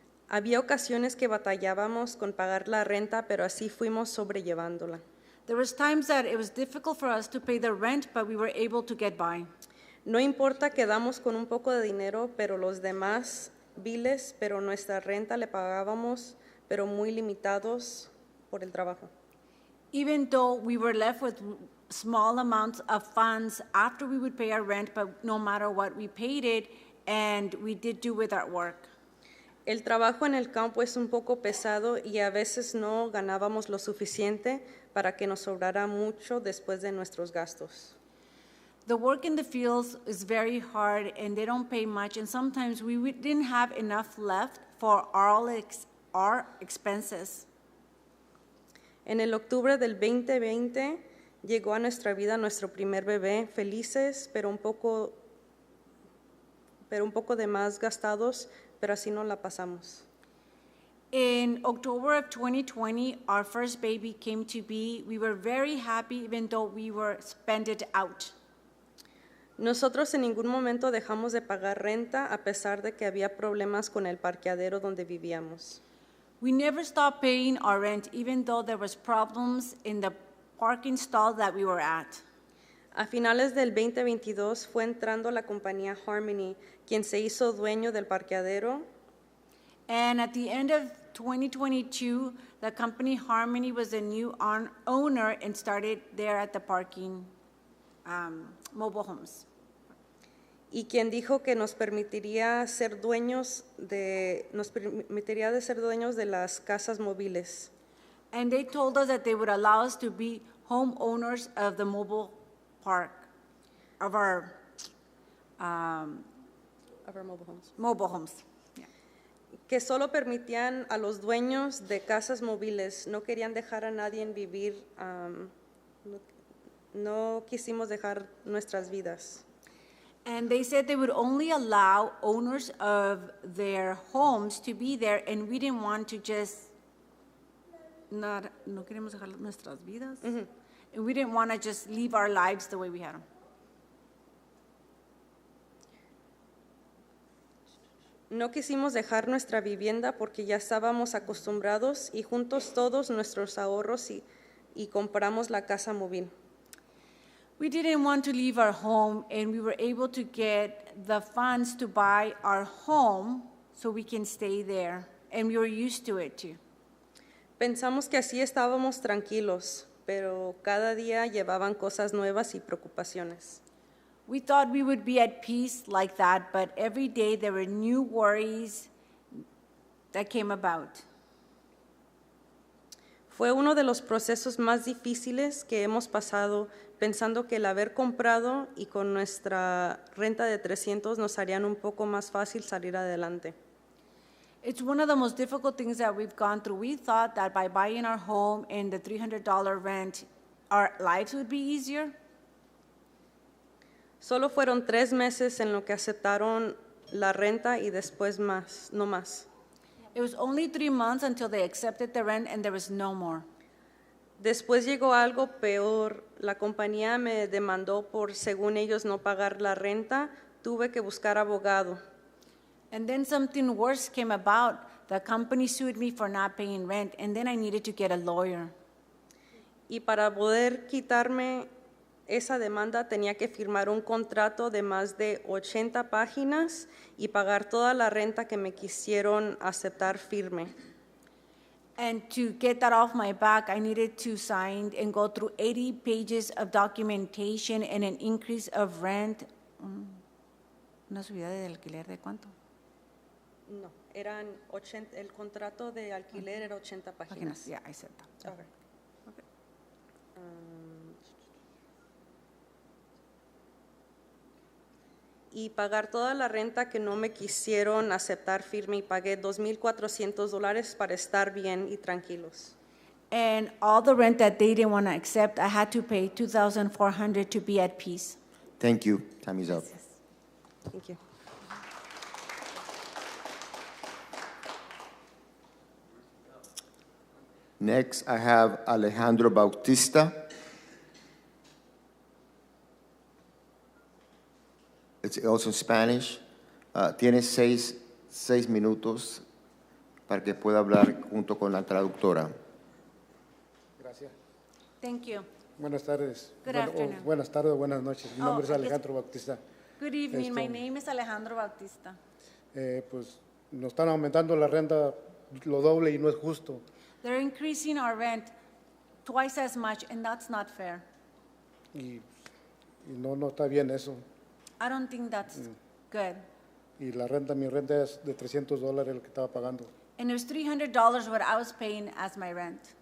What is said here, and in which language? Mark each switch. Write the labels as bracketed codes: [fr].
[es] Había ocasiones que batallábamos con pagar la renta, pero así fuimos sobrellevándola. [en] There was times that it was difficult for us to pay the rent, but we were able to get by. [es] No importa, quedamos con un poco de dinero, pero los demás biles, pero nuestra renta le pagábamos, pero muy limitados por el trabajo. [en] Even though we were left with small amounts of funds after we would pay our rent, but no matter what, we paid it, and we did do with our work. [es] El trabajo en el campo es un poco pesado y a veces no ganábamos lo suficiente para que nos sobrara mucho después de nuestros gastos. [en] The work in the fields is very hard and they don't pay much, and sometimes we didn't have enough left for our expenses. [es] En el octubre del 2020 llegó a nuestra vida nuestro primer bebé, felices, pero un poco de más gastados, pero así no la pasamos. [en] In October of 2020, our first baby came to be. We were very happy even though we were spent it out. [es] Nosotros en ningún momento dejamos de pagar renta a pesar de que había problemas con el parqueadero donde vivíamos. [en] We never stopped paying our rent even though there was problems in the parking stall that we were at. [es] A finales del 2022 fue entrando la compañía Harmony, quien se hizo dueño del parqueadero. [en] And at the end of 2022, the company Harmony was the new owner and started there at the parking mobile homes. [es] y quien dijo que nos permitiría ser dueños de ser dueños de las casas móviles. [en] And they told us that they would allow us to be homeowners of the mobile park, of our Of our mobile homes. mobile homes. [es] Que solo permitían a los dueños de casas móviles, no querían dejar a nadie vivir, no quisimos dejar nuestras vidas. [en] And they said they would only allow owners of their homes to be there, and we didn't want to just [es] no queremos dejar nuestras vidas. [en] And we didn't want to just leave our lives the way we had them. [es] No quisimos dejar nuestra vivienda porque ya estábamos acostumbrados y juntos todos nuestros ahorros y compramos la casa móvil. [en] We didn't want to leave our home, and we were able to get the funds to buy our home so we can stay there, and we were used to it too. [es] Pensamos que así estábamos tranquilos, pero cada día llevaban cosas nuevas y preocupaciones. [en] We thought we would be at peace like that, but every day there were new worries that came about. [es] Fue uno de los procesos más difíciles que hemos pasado, pensando que el haber comprado y con nuestra renta de 300 nos harían un poco más fácil salir adelante. [en] It's one of the most difficult things that we've gone through. We thought that by buying our home and the $300 rent, our lives would be easier. [es] Solo fueron 3 meses en lo que aceptaron la renta y después más, no más. [en] It was only 3 months until they accepted the rent, and there was no more. [es] Después llegó algo peor. La compañía me demandó por, según ellos, no pagar la renta. Tuve que buscar abogado. [en] And then something worse came about. The company sued me for not paying rent, and then I needed to get a lawyer. [es] Y para poder quitarme esa demanda tenía que firmar un contrato de más de 80 páginas y pagar toda la renta que me quisieron aceptar firme. [en] And to get that off my back, I needed to sign and go through 80 pages of documentation and an increase of rent. [es] ¿Una subida de alquiler de cuánto? No, eran 80, el contrato de alquiler era 80 páginas. [en] Yeah, I said that. Okay. [es] Y pagar toda la renta que no me quisieron aceptar firme y pagué $2,400 para estar bien y tranquilos. [en] And all the rent that they didn't want to accept, I had to pay $2,400 to be at peace. Thank you. Time is up. Thank you. Next, I have Alejandro Bautista. It's also Spanish. [es] Tiene seis minutos para que pueda hablar junto con la traductora. Gracias. [en] Thank you. [es] Buenas tardes. [en] Good afternoon. [es] Buenas tardes, buenas noches. Mi nombre es [en] I guess- [es] Alejandro Bautista. [en] Good evening. My name is Alejandro Bautista. [es] Pues nos están aumentando la renta lo doble y no es justo. [en] They're increasing our rent twice as much, and that's not fair. [es] Y no está bien eso. [en] I don't think that's good. [es] Y la renta, mi renta es de $300 el que estaba pagando. [en] And it was $300 what I was paying as my rent.